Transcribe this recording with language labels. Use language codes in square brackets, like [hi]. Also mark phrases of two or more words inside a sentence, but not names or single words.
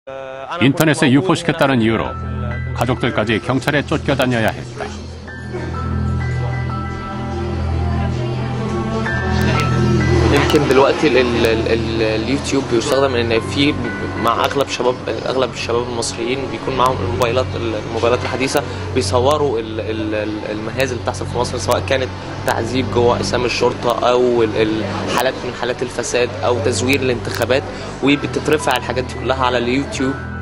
[ko] 인터넷에 유포시켰다는 이유로 가족들까지 경찰에 쫓겨다녀야 했다. [ar] يمكن دلوقتي اليوتيوب بيستخدم ان في مع اغلب الشباب المصريين بيكون معاهم الموبايلات الحديثه بيصوروا المهازل اللي بتحصل في مصر، سواء كانت تعذيب جوه اقسام الشرطه او الحالات من حالات الفساد او تزوير الانتخابات، وبتترفع الحاجات دي كلها على اليوتيوب.